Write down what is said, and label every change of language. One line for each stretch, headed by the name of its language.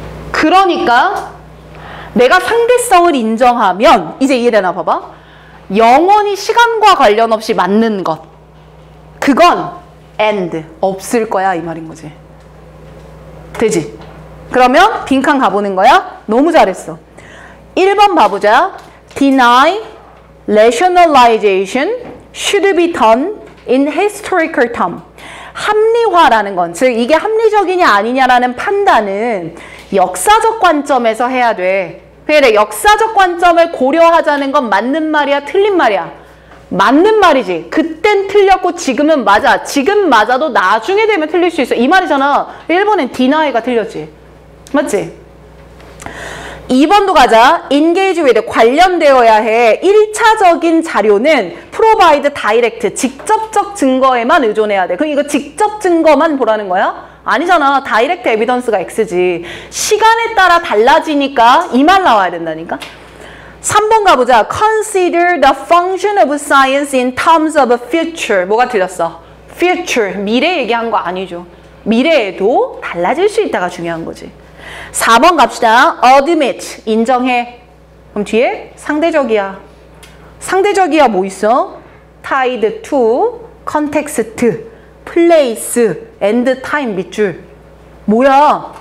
Korean: 그러니까 내가 상대성을 인정하면 이제 이해되나 봐봐. 영원히 시간과 관련 없이 맞는 것 그건 and 없을 거야 이 말인 거지. 되지? 그러면 빈칸 가보는 거야. 너무 잘했어. 1번 봐보자.
English: Deny rationalization should be done in historical term.
Korean: 합리화라는 건, 즉 이게 합리적이냐 아니냐라는 판단은 역사적 관점에서 해야 돼. 그래, 역사적 관점을 고려하자는 건 맞는 말이야, 틀린 말이야? 맞는 말이지. 그땐 틀렸고 지금은 맞아. 지금 맞아도 나중에 되면 틀릴 수 있어. 이 말이잖아. 1번엔 deny가 틀렸지. 맞지? 2번도 가자. engage with 관련되어야 해. 1차적인 자료는
English: provide direct
Korean: 직접적 증거에만 의존해야 돼. 그럼 이거 직접 증거만 보라는 거야? 아니잖아. direct evidence가 X지. 시간에 따라 달라지니까 이 말 나와야 된다니까. 3번 가보자.
English: Consider the function of science in terms of future.
Korean: 뭐가 틀렸어? future. 미래 얘기한 거 아니죠. 미래에도 달라질 수 있다가 중요한 거지. 4번 갑시다. admit. 인정해. 그럼 뒤에 상대적이야. 상대적이야 뭐 있어?
English: tied to, context, place, and time
Korean: 밑줄. 뭐야?